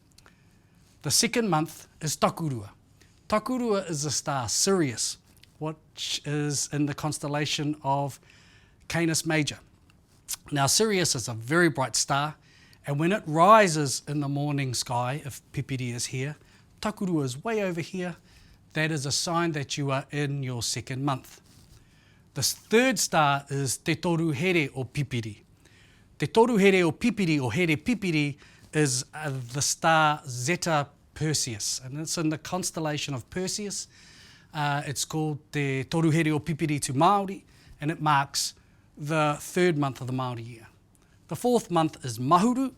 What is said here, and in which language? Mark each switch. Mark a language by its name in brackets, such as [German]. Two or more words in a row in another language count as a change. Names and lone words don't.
[English] The second month is Takurua. Takurua is the star Sirius, which is in the constellation of Canis Major. Now Sirius is a very bright star, and when it rises in the morning sky, if Pipiri is here, Takurua is way over here, that is a sign that you are in your second month. The third star is Te Toru Here o Pipiri. Te Toru Here o Pipiri, or Here Pipiri, is the star Zeta Perseus, and it's in the constellation of Perseus. It's called Te Toru Here o Pipiri to Māori, and it marks the 3rd month of the Māori year. The 4th month is Mahuru.